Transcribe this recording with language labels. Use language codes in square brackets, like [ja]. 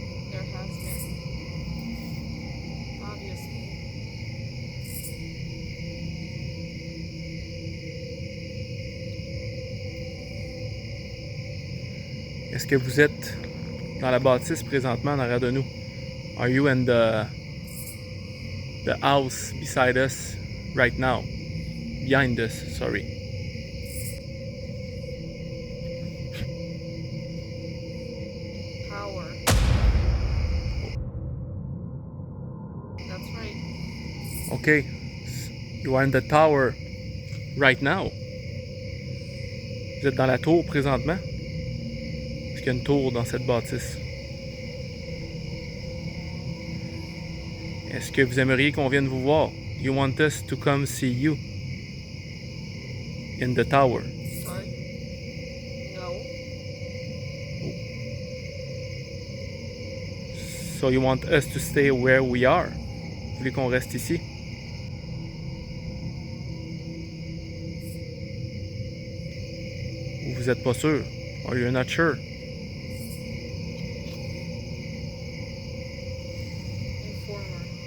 [en] There has been. Obviously. [fr] Est-ce que vous êtes dans la bâtisse présentement en arrière de nous? [en] Are you in the house beside us right now? Behind us, sorry. Power. That's right. Okay. You are in the tower right now. [fr] Vous êtes dans la tour présentement? Est-ce qu'il y a une tour dans cette bâtisse? Est-ce que vous aimeriez qu'on vienne vous voir? [en] You want us to come see you in the tower? Sorry. No. So you want us to stay where we are? [fr] Vous voulez qu'on reste ici? Ou vous êtes pas sûr? [en] Or you're not sure? Informer.